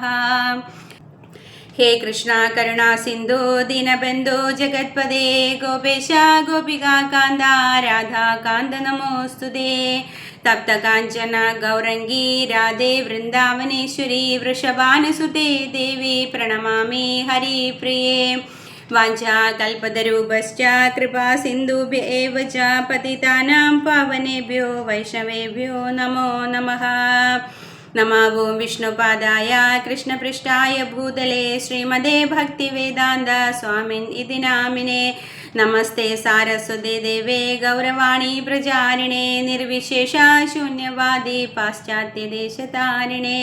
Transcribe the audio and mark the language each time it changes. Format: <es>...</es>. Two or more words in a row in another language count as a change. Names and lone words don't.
<sa>ഹേ കൃഷ്ണ കരുണാ സിന്ധു ദീനബന്ധു ജഗത്പദേ ഗോപേശ ഗോപികാകാന്ത രാധാകാന്ത നമോസ്തുതേ. തപ്തകാഞ്ചന ഗൗരംഗീ രാധേ വൃന്ദാവനേശ്വരി വൃഷഭാനുസുതേ ദേവി പ്രണമാമി ഹരിപ്രിയേ. വാഞ്ചാകൽപതരൂപശ്ച കൃപാ സിന്ധുഭ്യ ഏവ ച പതിതാനാം പാവനേഭ്യോ വൈഷ്ണവേഭ്യോ നമോ നമഃ. നമോ ഓം വിഷ്ണുപാദായ കൃഷ്ണപൃഷ്ഠായ ഭൂതലേ ശ്രീമതേ ഭക്തിവേദാന്ത സ്വാമിൻ ഇതി നാമിനേ. നമസ്തേ സാരസ്വതേ ദേവേ ഗൗരവാണി പ്രചാരിണേ നിർവിശേഷ ശൂന്യവാദി പാശ്ചാത്യദേശതാരിണേ.</sa>